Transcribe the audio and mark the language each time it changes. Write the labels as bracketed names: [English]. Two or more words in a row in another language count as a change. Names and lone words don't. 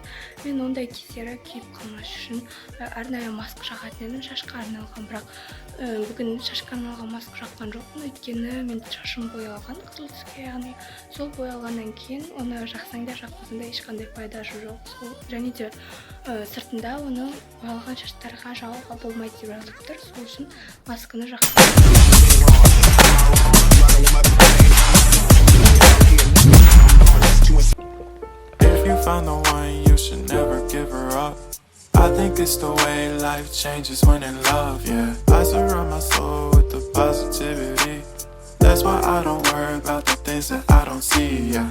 [Kazakh] Мен ондай кездері күйіп қалмас үшін арнайы маска жағатын едім, шашқа арналған, бірақ бүгін шашқа арналған маска жаққан жоқпын, өйткені мен шашым боялған қызыл түске, яғни сол боялғаннан кейін оны жақсаң да жақпасаң да ешқандай пайдасы жоқ. Және де сыртында оны боялған шаштарға жағуға болмайды деп жазылып тұр, сол үшін масканы жақтым. [English] If you found the one, you should never give her up. I think it's the way life changes when in love, yeah. I surround my soul with the positivity. That's why I don't worry about the things that I don't see, yeah.